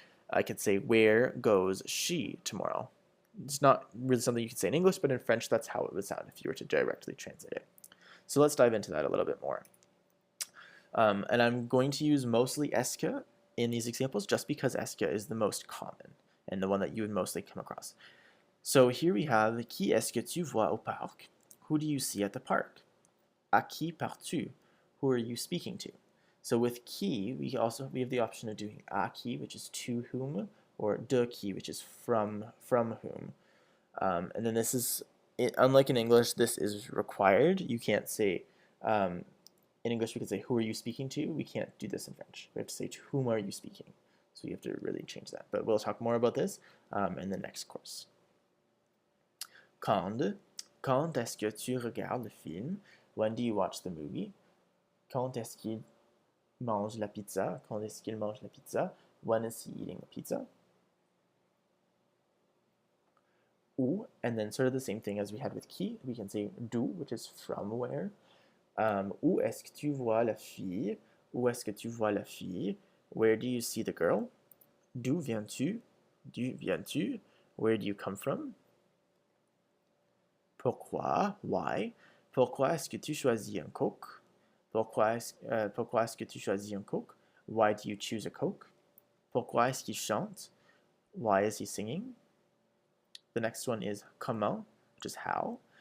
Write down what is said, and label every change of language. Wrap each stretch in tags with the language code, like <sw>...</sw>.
<en>I could say, where goes she tomorrow? It's not really something you could say in English, but in French, that's how it would sound if you were to directly translate it. So let's dive into that a little bit more. And I'm going to use mostly est que in these examples just because est que is the most common and the one that you would mostly come across. So here we have,</en> <fr>qui est-ce que tu vois au parc?</fr> <en>Who do you see at the park?</en> <fr>À qui parles-tu?</fr> <en>Who are you speaking to? So with qui, we have the option of doing à qui, which is to whom, or de qui, which is from whom. And then this is, unlike in English, this is required. You can't say, in English we could say, who are you speaking to? We can't do this in French. We have to say, to whom are you speaking? So you have to really change that. But we'll talk more about this in the next course.</en> <fr>Quand est-ce que tu regardes le film?</fr> <en>When do you watch the movie?</en> <fr>Quand est-ce qu'il mange la pizza? Quand est-ce qu'il mange la pizza?</fr> <en>When is he eating the pizza? Où, and then sort of the same thing as we had with qui, we can say d'où, which is from where.</en> <fr>Où est-ce que tu vois la fille? Où est-ce que tu vois la fille?</fr> <en>Where do you see the girl?</en> <fr>D'où viens-tu? D'où viens-tu?</fr> <en>Where do you come from?</en> <fr>Pourquoi?</fr> <en>Why?</en> <fr>Pourquoi est-ce que tu choisis un Coke? Pourquoi est-ce que tu choisis un Coke?</fr> <en>Why do you choose a Coke?</en> <fr>Pourquoi est-ce qu'il chante?</fr> <en>Why is he singing? The next one is comment, which is how.</en>